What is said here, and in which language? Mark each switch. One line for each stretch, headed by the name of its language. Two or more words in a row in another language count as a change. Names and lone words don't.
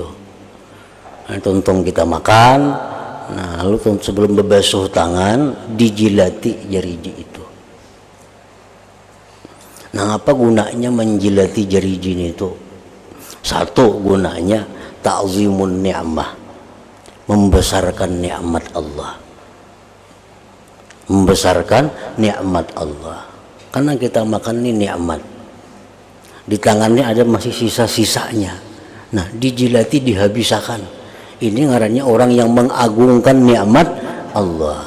Banjar: Nah, tuntun kita makan, nah lalu sebelum membasuh tangan dijilati jariji itu. Nah, apa gunanya menjilati jariji itu?
Indonesian: Satu gunanya
Arabic: ta'zimun ni'mah,
Indonesian: membesarkan nikmat Allah. Membesarkan nikmat Allah. Karena kita makan ini nikmat. Di tangannya ada masih sisa-sisanya. Nah, dijilati dihabiskan. Ini ngarannya orang yang mengagungkan nikmat Allah.